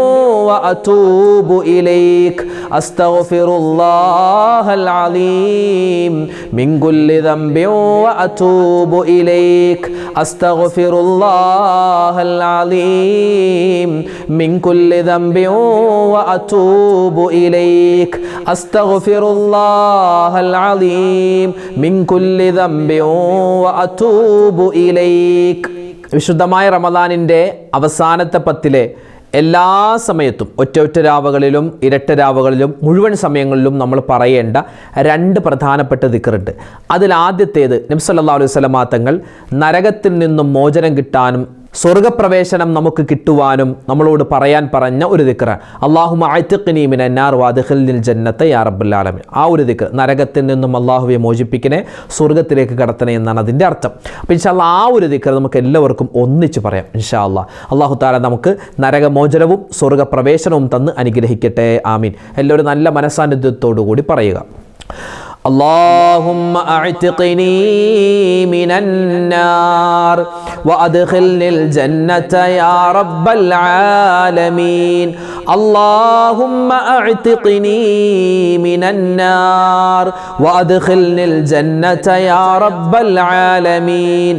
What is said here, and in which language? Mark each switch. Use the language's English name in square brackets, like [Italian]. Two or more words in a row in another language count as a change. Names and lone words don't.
[Arabic] وأتوب إليك أستغفر الله العظيم من كل ذنب وأتوب إليك أستغفر الله العظيم من كل ذنب وأتوب إليك أستغفر الله العظيم من كل ذنب وأتوب إليك. [Malayalam] വിശുദ്ധമായ റമദാനിൻ്റെ അവസാനത്തെ പത്തിലെ എല്ലാ സമയത്തും ഒറ്റ രാവുകളിലും ഇരട്ട രാവുകളിലും മുഴുവൻ സമയങ്ങളിലും നമ്മൾ പറയേണ്ട രണ്ട് പ്രധാനപ്പെട്ട ദിക്റുണ്ട്. അതിൽ ആദ്യത്തേത് നബി [Arabic] صلى الله عليه وسلم [Malayalam] തങ്ങൾ നരകത്തിൽ നിന്നും മോചനം കിട്ടാനും സ്വർഗപ്രവേശനം നമുക്ക് കിട്ടുവാനും നമ്മളോട് പറയാൻ പറഞ്ഞ ഒരു ദിക്റാണ്. [Arabic] اللهم أعتقني من النار وأدخلني الجنة يا رب العالمين. [Malayalam] ആ ഒരു ദിക്ർ, നരകത്തിൽ നിന്നും അല്ലാഹുവെ മോചിപ്പിക്കണേ, സ്വർഗത്തിലേക്ക് കടത്തണേ എന്നാണ് അതിൻ്റെ അർത്ഥം. അപ്പോൾ [Arabic] إن شاء الله [Malayalam] ആ ഒരു ദിക്ർ നമുക്ക് എല്ലാവർക്കും ഒന്നിച്ച് പറയാം [Arabic] إن شاء الله. الله تعالى [Malayalam] നമുക്ക് നരകമോചനവും സ്വർഗപ്രവേശനവും തന്ന് അനുഗ്രഹിക്കട്ടെ, ആമീൻ. എല്ലാവരും നല്ല മനസ്സാന്നിധ്യത്തോടു കൂടി പറയുക. [Arabic] اللهم أعتقني من النار وأدخلني الجنة يا رب العالمين. اللهم أعتقني من النار وأدخلني الجنة يا رب العالمين.